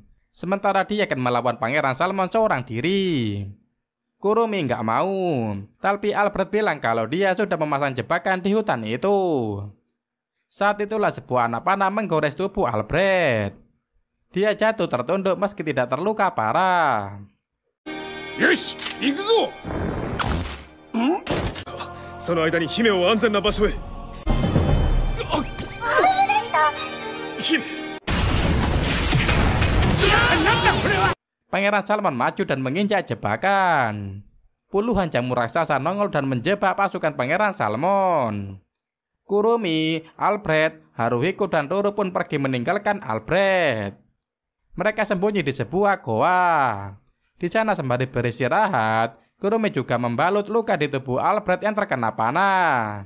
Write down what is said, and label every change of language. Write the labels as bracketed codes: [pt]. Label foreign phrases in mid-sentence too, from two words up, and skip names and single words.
[id] Sementara dia akan melawan Pangeran Salmon seorang diri. Kurumi nggak mau, tapi Albert bilang kalau dia sudah memasang jebakan di hutan itu. Saat itulah sebuah anak panah menggores tubuh Albert. Dia jatuh tertunduk meski tidak terluka parah. [ja] Yoshi,行くぞ。その間に姫を安全な場所へ。姫。なんだこれは。 [id] Pangeran Salmon maju dan menginjak jebakan. Puluhan jamur raksasa nongol dan menjebak pasukan Pangeran Salmon. Kurumi, Albert, Haruhiko, dan Roro pun pergi meninggalkan Albert. Mereka sembunyi di sebuah goa. Di sana sembari beristirahat, Kurumi juga membalut luka di tubuh Albert yang terkena panah.